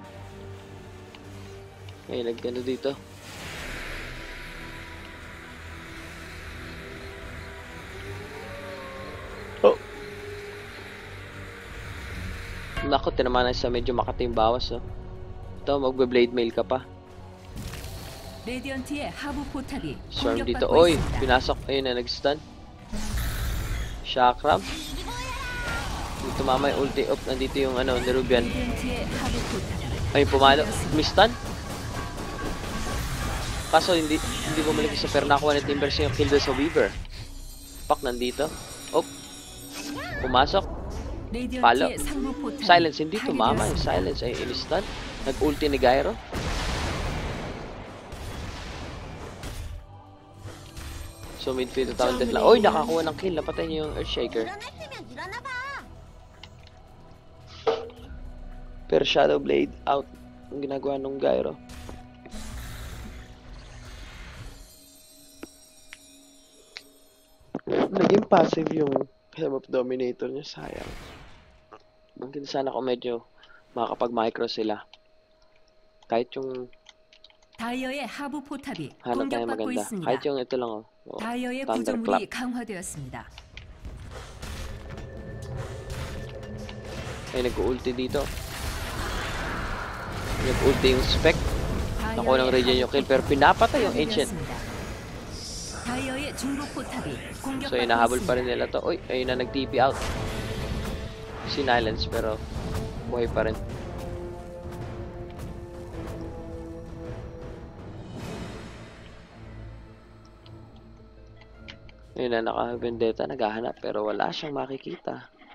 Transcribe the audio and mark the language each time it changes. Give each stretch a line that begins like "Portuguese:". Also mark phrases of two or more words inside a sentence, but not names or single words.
Filipino: Ngayon nagkano dito. Oh! Naku, tinamaan na sa medyo makati yung bawas. Oh. Ito, magbe-blade mail ka pa.
Korean: 레디언트의 하부 포탑이
Filipino: Storm dito.
Korean: 공격받고
Filipino: Oy!
Korean: 있습니다.
Filipino: Pinasok. Ayun na, nag-stun. Chakram. Dito mama yung ulti. Op, nandito yung ano, Nerubian.
Korean: 레디언트의 하부 포탑.
Filipino: Ay, pumalo. Mistan. Kaso hindi bumalik sa pero nakuha ni Timbers yung kill doon sa Weaver. Pak, nandito. Op. Pumasok. Palo.
Korean: 레디언트의 상부 포탑이
Filipino: Silence, hindi tumama. Yung
Korean: 파괴되었습니다.
Filipino: silence ay instant. Nag-ulti ni Gyro. So
English: midfield talented
Filipino: lang. Oy, nakakuha ng kill. Napatay niyo yung Earthshaker. Pero Shadow Blade out. Ang ginagawa nung Gyro. Naging passive yung Helm of Dominator niya. Sayang. Mungkin sana kung medyo makakapag-micro sila. Kahit yung
Korean: 다이어의 하부 포탑이
Filipino: hanap tayo
Korean: 공격받고
Filipino: maganda.
Korean: 있습니다.
Filipino: Kahit yung ito lang. Oh,
Korean: 다이어의
Filipino: Thunderclap.
Korean: 구조물이 강화되었습니다.
Filipino: Ay, nag-ulti dito. Nag-ulti yung spec. Nakuha ng Radiant yung kill. Pero pinapatay yung Ancient.
Korean: 다이어의 중부 포탑이 공격받고
Filipino: So, hinahabol pa
Korean: 있습니다.
Filipino: rin nila to. Uy, ayun na, nag-TP out. Si Nylons, pero buhay pa rin. Ayun na, naka-vendetta, naghahanap, pero wala siyang makikita.